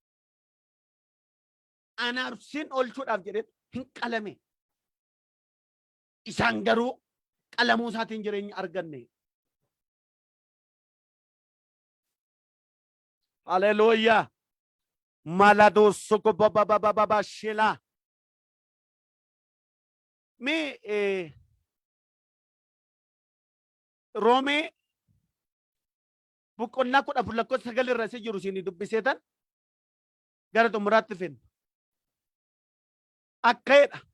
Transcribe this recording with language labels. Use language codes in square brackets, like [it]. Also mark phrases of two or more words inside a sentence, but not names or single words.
[om] Anaaf sin oolchuudhaaf jedhee hin qalame. Isaan garuu qalamuu isaatiin jireenya arganne. Haleluuyaa. Maladoo soko baba shela. Roomee boqonnaa 10 lakkoofsa 9 irra jiru isin dubbiseetan gara xumuraatti finna. Akkaedha.